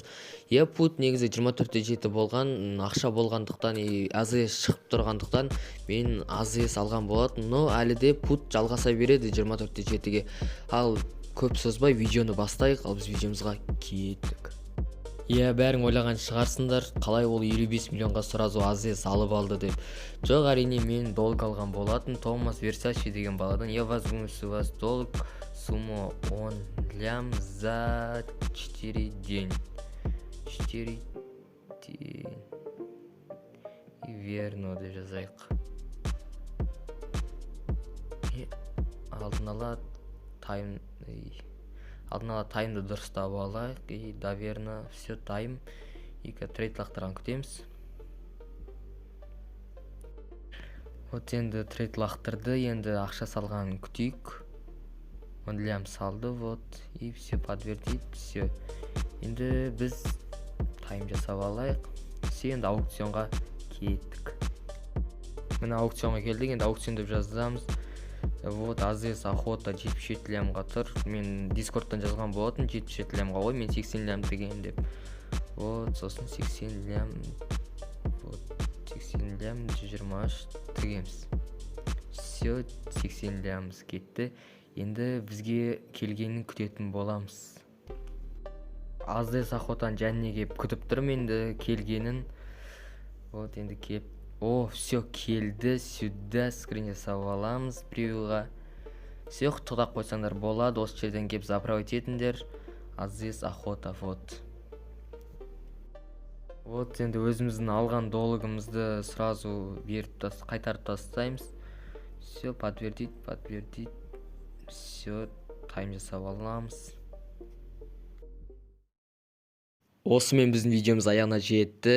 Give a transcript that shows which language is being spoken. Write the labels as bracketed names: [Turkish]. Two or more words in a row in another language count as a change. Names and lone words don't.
[Kazakh] Пут негізі 24-7 болған, ақша болғандықтан, AZS шығып тұрғандықтан мен AZS алған болатын, но әлі де пут жалғаса береді 24-7-ге. Ал көп созбай видеоны бастайық, ал біз видеомызға кеттік. Бәрің ойлаған шығарсыңдар, қалай ол 55 миллионға сразу AZS алып алды деп. Жоқ, әрине мен долг алған болатын. [Russian] Томас Версачи [Kazakh] деген баладан [Russian] я возьму с вас долг, сумма 10 лям за 4 день. [Kazakh] 4 день. [Russian] И верно [Kazakh] деп жазайық. Алдын ала таймды дұрыстап алайық. [Russian] И доверно все тайм. [Kazakh] И трейд лақтырған күтеміз. Вот енді трейд лақтырды. Енді ақша салған күтейік. Лям салды. [Russian] Вот. И все подтвердит. Все. [Kazakh] Енді біз тайм жасап алайық. Все, енді аукционға кеттік. Міне аукционға келдік. Енді аукцион деп жазамыз. Вот AZS охота 77 лямға тұр. Мен дискордтан жазған болатын 77 лямға ғой, мен 80 лям деген деп. Вот сосын 80 лям. Вот 80 лям 123 тігеміз. Все, 80 лямыз кетті. Енді бізге келгенін күтетін боламыз. AZS охотан және кеп күтіп тұрмын енді келгенін. Вот енді кеп. Все келді, [Russian] сюда скрин [Kazakh] жасап аламыз превьюға. Все, құттықтап қойсаңдар болады, осы жерден кеп заправить етіңдер. AZS охота, вот. Вот енді өзіміздің алған долгымызды сразу қайтарып тастаймыз. [Russian] Все, подтвердить. [Kazakh] Все, тайм жасап аламыз. Осымен біздің видеомыз аяғына жетті.